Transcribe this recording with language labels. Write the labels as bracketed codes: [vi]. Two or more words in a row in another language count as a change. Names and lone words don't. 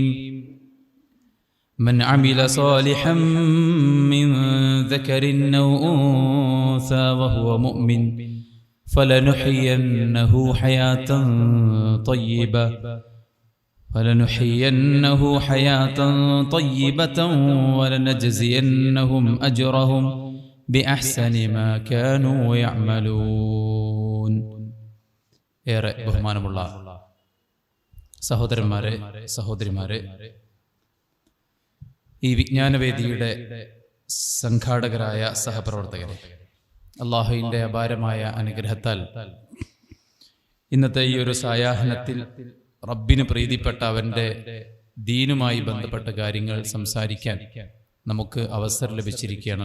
[ar] من عمل صالحا من ذكر أو أنثى وهو مؤمن فلنحيينه حياة طيبة ولنجزينهم أجرهم بأحسن ما كانوا يعملون. [ml] ഏറെ ബഹുമാനമുള്ള സഹോദരന്മാരെ, സഹോദരിമാരെ, ഈ വിജ്ഞാനവേദിയുടെ സംഘാടകരായ സഹപ്രവർത്തകരെ, അള്ളാഹുവിൻ്റെ അപാരമായ അനുഗ്രഹത്താൽ ഇന്നത്തെ ഈ ഒരു സായാഹ്നത്തിൽ റബ്ബിന് പ്രീതിപ്പെട്ട അവൻ്റെ ദീനുമായി ബന്ധപ്പെട്ട കാര്യങ്ങൾ സംസാരിക്കാൻ നമുക്ക് അവസരം ലഭിച്ചിരിക്കുകയാണ്.